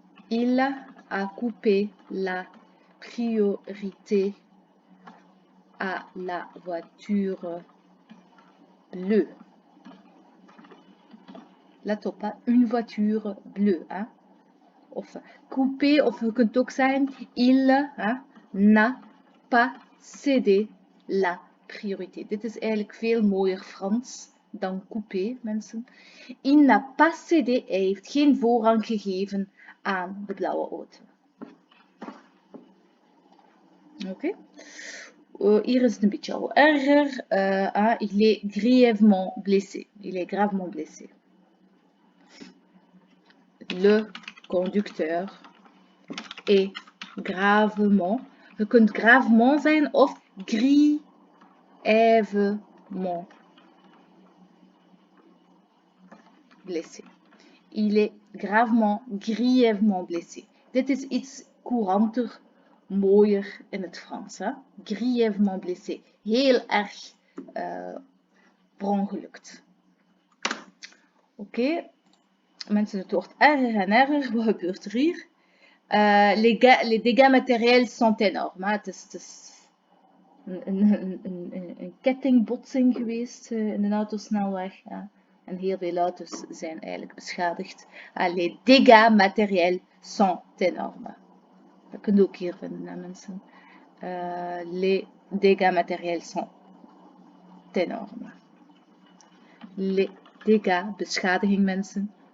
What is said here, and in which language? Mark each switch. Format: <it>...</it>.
<fr>Il a coupé la priorité à la voiture bleue.</fr> <nl>Let op,</nl> <fr>une voiture bleue. Hein? Of couper,</fr> <nl>of je kunt ook zeggen,</nl> <fr>il n'a pas cédé la priorité.</fr> <nl>Dit is eigenlijk veel mooier Frans dan couper, mensen.</nl> <fr>Il n'a pas cédé,</fr> <nl>hij heeft geen voorrang gegeven aan de blauwe auto. Oké. Hier is het een beetje al erger.</nl> <fr>Il est grièvement blessé. Il est gravement blessé. Le conducteur est gravement.</fr> <nl>Je kunt gravement zijn of grièvement blessé.</nl> <fr>Il est gravement, grièvement blessé.</fr> <nl>Dit is iets couranter, mooier in het Frans. Hè? Grièvement blessé. Heel erg verongelukt. Oké. Mensen, het wordt erger en erger. Wat gebeurt er hier?</nl> <fr>Les dégâts matériels sont énormes.</fr> <nl>Het is een kettingbotsing geweest in de autosnelweg. En heel veel auto's zijn eigenlijk beschadigd.</nl> <fr>Les dégâts matériels sont énormes.</fr> <nl>Dat kunt u ook hier vinden, mensen.</nl> <fr>Les dégâts matériels sont énormes. Les dégâts,</fr> <nl>beschadiging, mensen.</nl>